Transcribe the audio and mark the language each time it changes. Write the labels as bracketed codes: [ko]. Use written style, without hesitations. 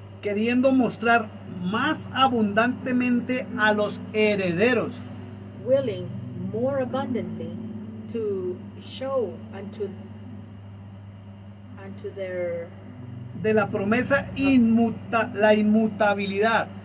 [es] queriendo mostrar más abundantemente a los herederos [en] willing more abundantly to show unto their [es] de la promesa la inmutabilidad.